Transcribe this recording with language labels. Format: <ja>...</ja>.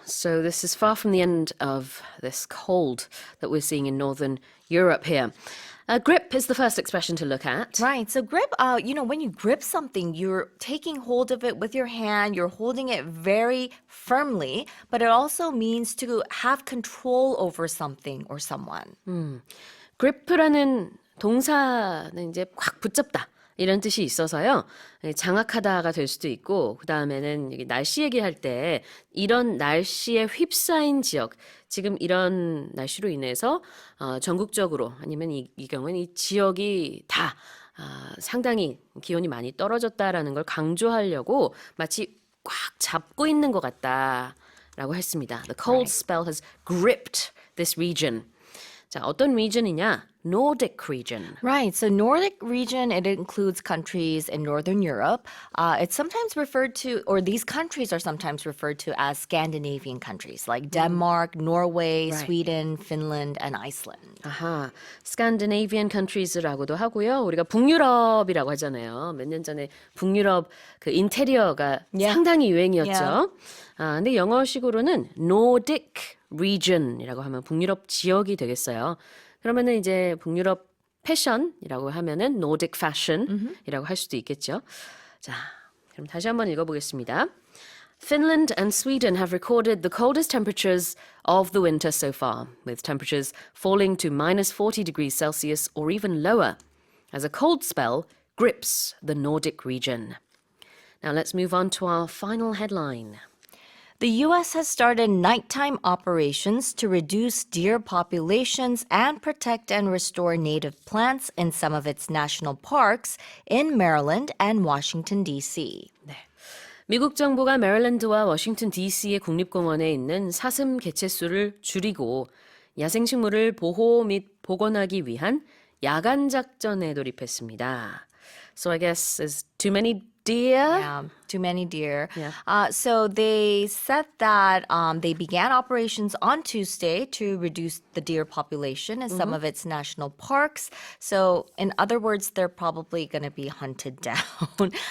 <en>So this is far from the end of this cold that we're seeing in Northern Europe here. Grip is the first expression to look at. Right. So grip, when you grip something, you're taking hold of it with your hand, you're holding it very firmly, but it also means to have control over something or someone.</en> <ko>grip라는 동사는 이제 꽉 붙잡다 이런 뜻이 있어서요. 장악하다가 될 수도 있고 그 다음에는 날씨 얘기할 때 이런 날씨에 휩싸인 지역, 지금 이런 날씨로 인해서 전국적으로 아니면 이 경우는 이 지역이 다 상당히 기온이 많이 떨어졌다라는 걸 강조하려고 마치 꽉 잡고 있는 것 같다라고 했습니다.</ko> <en>The cold spell has gripped this region.</en> <ko>자, 어떤 region이냐?</ko> <en>Nordic region. Right. So Nordic region, it includes countries in Northern Europe. It's sometimes referred to, or these countries are sometimes referred to as Scandinavian countries like Denmark, Norway, Sweden, Finland, and Iceland.</en> <ko>아하, Scandinavian countries라고도 하고요. 우리가 북유럽이라고 하잖아요. 몇 년 전에 북유럽 그 인테리어가 상당히 유행이었죠. 근데 영어식으로는 Nordic region이라고 하면 북유럽 지역이 되겠어요. 그러면은 이제 북유럽 패션이라고 하면은 Nordic fashion이라고 할 수도 있겠죠. 자, 그럼 다시 한번 읽어보겠습니다.</ko> <en>Finland and Sweden have recorded the coldest temperatures of the winter so far, with temperatures falling to minus 40 degrees Celsius or even lower, as a cold spell grips the Nordic region. Now let's move on to our final headline. The U.S. has started nighttime operations to reduce deer populations and protect and restore native plants in some of its national parks in Maryland and Washington, D.C.</en> <ko>미국 정부가 메릴랜드와 워싱턴 DC의 국립공원에 있는 사슴 개체수를 줄이고 야생식물을 보호 및 복원하기 위한 야간 작전에 돌입했습니다.</ko> <en>So I guess there's too many deer. Yeah, too many deer. Yeah. So they said that they began operations on Tuesday to reduce the deer population in some of its national parks. So in other words, they're probably going to be hunted down.</en>